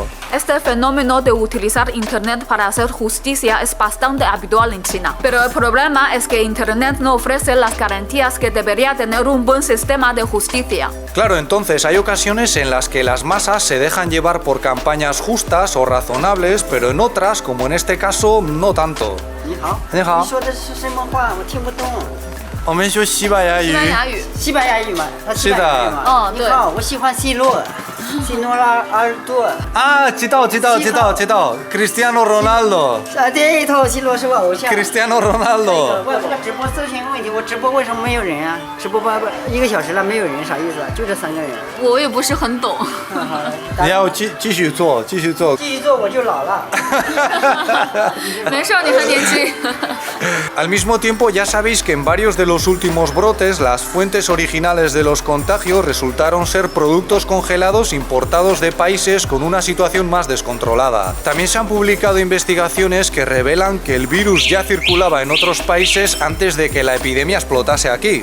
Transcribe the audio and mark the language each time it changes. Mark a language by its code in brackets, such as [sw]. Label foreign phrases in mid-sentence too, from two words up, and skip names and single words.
[es] Este fenómeno de utilizar Internet para hacer justicia es bastante habitual en China, pero el problema es que Internet no ofrece las garantías que debería tener un buen sistema de justicia. Claro, entonces hay ocasiones en las que las masas se dejan llevar por campañas justas o razonables, pero en otras, como en este caso, no tanto. [zh] 你好，你好。你说的是什么话？我听不懂。我们说西班牙语。西班牙语。西班牙语嘛，是的。西班牙语嘛。哦，对。你好，我喜欢 C 罗，C 罗拉尔多。啊，知道 ，Cristiano Ronaldo。啊，对头，C 罗是我偶像。 Cristiano Ronaldo。我这个直播出现个问题，我直播为什么没有人啊？直播1个小时了没有人，啥意思？就这3个人。我也不是很懂。你要继续做，继续做我就老了。没事，你还年轻。 [es] Al mismo tiempo, ya sabéis que en varios de los últimos brotes las fuentes originales de los contagios resultaron ser productos congelados importados de países con una situación más descontrolada. También se han publicado investigaciones que revelan que el virus ya circulaba en otros países antes de que la epidemia explotase aquí.